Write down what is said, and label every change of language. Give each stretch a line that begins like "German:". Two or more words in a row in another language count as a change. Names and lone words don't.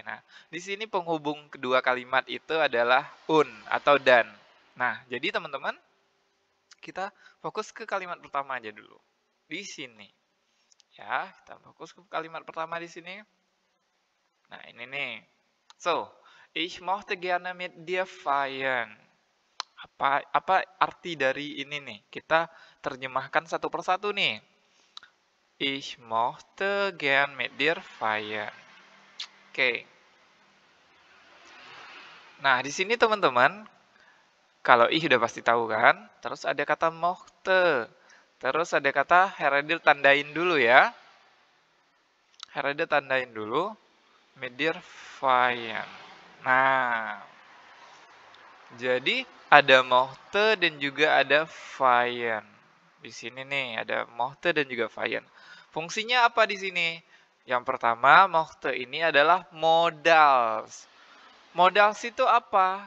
Indonesian: Nah, di sini penghubung kedua kalimat itu adalah un atau dan. Nah, jadi teman-teman, kita fokus ke kalimat pertama aja dulu. Di sini. Ya, kita fokus ke kalimat pertama di sini. Nah, ini nih.
German: So, ich möchte gerne mit dir feiern.
Indonesian: Apa arti dari ini nih? Kita terjemahkan satu persatu nih.
German: Ich möchte gern mit dir feiern.
Indonesian: Oke. Nah, di sini teman-teman, kalau ih udah pasti tahu kan? Terus ada kata möchte. Terus ada kata Heradil tandain dulu ya. Heradil tandain dulu.
German: Mit dir feiern.
Indonesian: Nah, jadi ada möchte dan juga ada feiern. Di sini nih ada möchte dan juga feiern. Fungsinya apa di sini? Yang pertama, möchte ini adalah modals. Modals itu apa?